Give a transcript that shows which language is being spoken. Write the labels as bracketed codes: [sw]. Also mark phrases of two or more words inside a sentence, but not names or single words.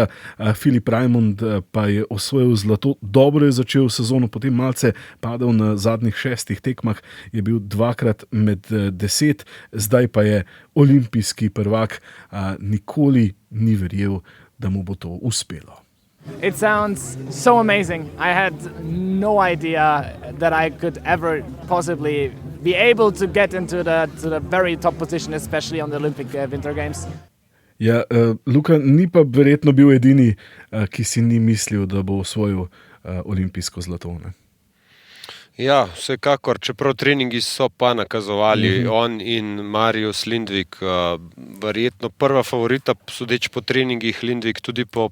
[sl] Filip Raimond pa je osvojil zlato. Dobro je začel sezono, potem malce padel na zadnjih 6 tekmah, je bil 2-krat med 10, zdaj pa je olimpijski prvak. Nikoli ni verjel, da mu bo to uspelo. [en] It sounds so amazing. I had no idea that I could ever possibly be able to get into the very top position, especially on the Olympic Winter Games. [sl] Ja, Luka, ni pa verjetno bil edini, ki si ni mislil, da bo osvojil olimpijsko zlato, ne? Ja, vsekakor, čeprav treningi so pa nakazovali, on in Marius Lindvik, verjetno prva favorita, sodeč po treningih, Lindvik tudi po